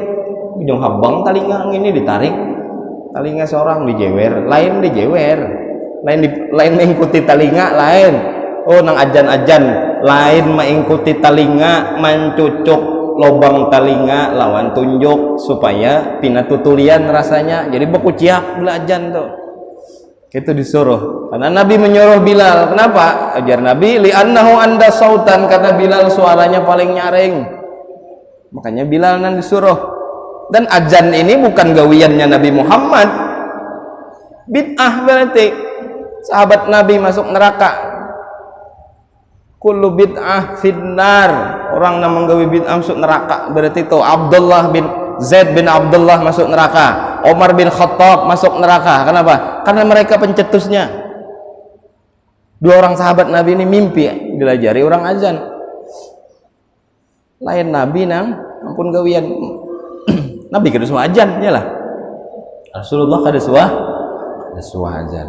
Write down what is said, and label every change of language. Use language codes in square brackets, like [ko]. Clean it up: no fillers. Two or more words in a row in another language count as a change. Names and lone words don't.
[bjn] Ujung habang telinga ini ditarik. Telinga seorang dijewer, lain mengikuti telinga lain. Oh, nang ajan-ajan lain mengikuti telinga, mencucuk lubang telinga lawan tunjuk supaya pinatutulian rasanya. Jadi bekuciak belajan tuh. [id] Itu disuruh. Karena Nabi menyuruh Bilal. Kenapa? Ajar Nabi, [ar] li'annahu anda sautan, [id] karena Bilal suaranya paling nyaring. [bjn] Makanya Bilal nan disuruh. Dan azan ini bukan gawiannya Nabi Muhammad. [id] Bid'ah berarti. Sahabat Nabi masuk neraka. [ar] Kullu bid'ah finnar. [id] Orang yang menggawi bid'ah masuk neraka. Berarti itu Abdullah bin Zaid bin Abdullah masuk neraka. Umar bin Khattab masuk neraka. Kenapa? [bjn] Karena mereka pencetusnya. 2 orang sahabat Nabi ini mimpi dilajari orang azan. Lain Nabi nang ampun gawian. Nabi kada suah azan nyalah. Rasulullah kada suah azan.